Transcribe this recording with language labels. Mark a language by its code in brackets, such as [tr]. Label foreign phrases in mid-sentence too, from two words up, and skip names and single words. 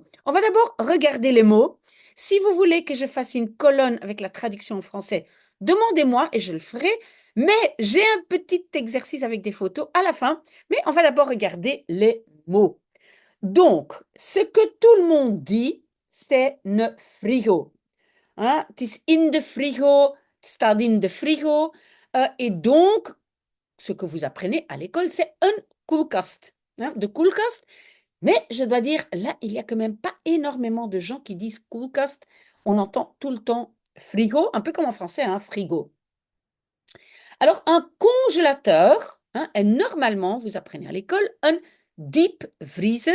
[fr] On va d'abord regarder les mots. Si vous voulez que je fasse une colonne avec la traduction en français, demandez-moi et je le ferai. Mais j'ai un petit exercice avec des photos à la fin. Mais on va d'abord regarder les mots. Donc, ce que tout le monde dit, c'est [nl] ne frigo. [fr] Hein? [nl] Het is in de frigo, het staat in de frigo. [fr] Et donc, ce que vous apprenez à l'école, c'est un koelkast. [nl] Hein? De koelkast. [fr] Mais je dois dire, là, il n'y a quand même pas énormément de gens qui disent koelkast. On entend tout le temps frigo, un peu comme en français, hein, frigo. Alors, un congélateur, hein, est normalement, vous apprenez à l'école, un [en] deep freezer.